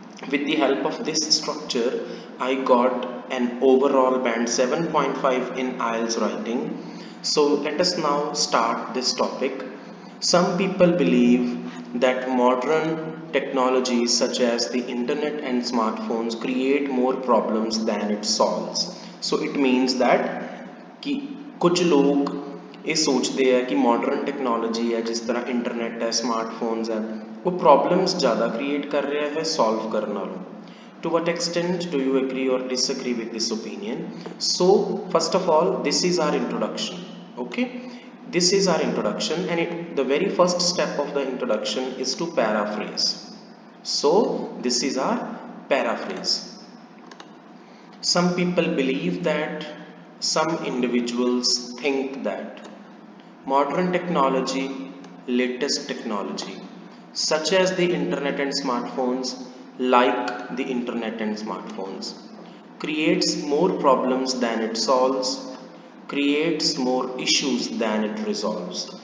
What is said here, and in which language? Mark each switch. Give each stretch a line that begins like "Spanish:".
English: With the help of this structure, I got an overall band 7.5 in IELTS writing. So let us now start this topic. Some people believe that modern technologies such as the internet and smartphones create more problems than it solves. So it means that
Hindi: कि कुछ लोग ये सोचते हैं कि modern technology है जिस तरह इंटरनेट है स्मार्टफोन्स है वो प्रॉब्लम्स ज़्यादा क्रिएट कर रहे हैं सॉल्व करने नालों.
English: To what extent do you agree or disagree with this opinion? So first of all, this is our introduction. Okay, this is our introduction, and the very first step of the introduction is to paraphrase. So this is our paraphrase. Some people believe that, some individuals think that modern technology, latest technology, such as the internet and smartphones, like the internet and smartphones, creates more problems than it solves, creates more issues than it resolves.